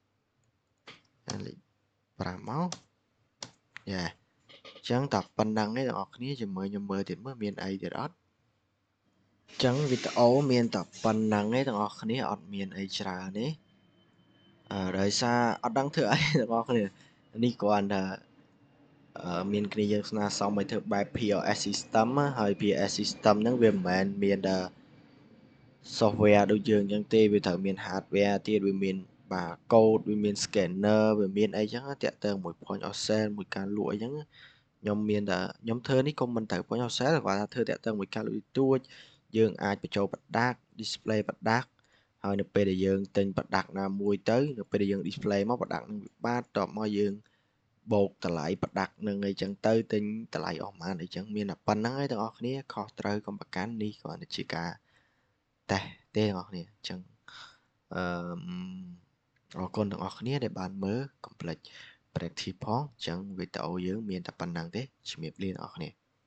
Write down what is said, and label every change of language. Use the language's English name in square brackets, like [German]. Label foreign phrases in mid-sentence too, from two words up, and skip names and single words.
[Khmer] 5 មកយ៉ាអញ្ចឹងតែប៉ុណ្្នឹងទេបងប្អូនគ្នាជាមួយខ្ញុំមើលទៀតមើលមានអីទៀតអត់អញ្ចឹងវីដេអូមានតែប៉ុណ្្នឹងទេបងប្អូនគ្នាអត់មានអីច្រើនទេដោយសារអត់ដឹងធ្វើអីបងប្អូនគ្នានេះគ្រាន់ តែមានគ្នាយើងស្នើសុំឲ្យធ្វើបែប [English] POS system [Khmer] ហើយ [English] POS system [Khmer] ហ្នឹងវាមិនមែនមានតែ software ដូចយើងអញ្ចឹងទេវាត្រូវមាន hardware ទៀតវាមានបាទ code វាមាន scanner វាមានអីចឹងតាក់ទងមួយ [English] point of sale [Khmer] មួយការលក់អីចឹងខ្ញុំមានតែខ្ញុំធ្វើនេះក៏មិនត្រូវ [English] point of [Khmer] sale គាត់ថាធ្វើតាក់ទងមួយការលក់ទួចយើងអាចបញ្ចូល product [English] display product [Khmer] ហើយនៅពេលដែលយើងទិញ product ណាមួយទៅនៅពេលដែលយើង display មក product នឹងវាបាទតបមកយើងបូកតម្លៃ product នឹងអីចឹងទៅទិញតម្លៃអស់ប៉ុន្មានអីចឹងមានតែប៉ុណ្្នឹងឯងទាំងអស់គ្នាខុសត្រូវកុំប្រកាន់នេះគ្រាន់តែជាការតេស្តទេបងប្អូនគ្នាអញ្ចឹងអរគុណទាំងអស់គ្នាដែលបានមើលកុំភ្លេច practice ផងអញ្ចឹងវីដេអូយើងមានតែប៉ុណ្្នឹងទេជំរាបលាទាំងអស់គ្នា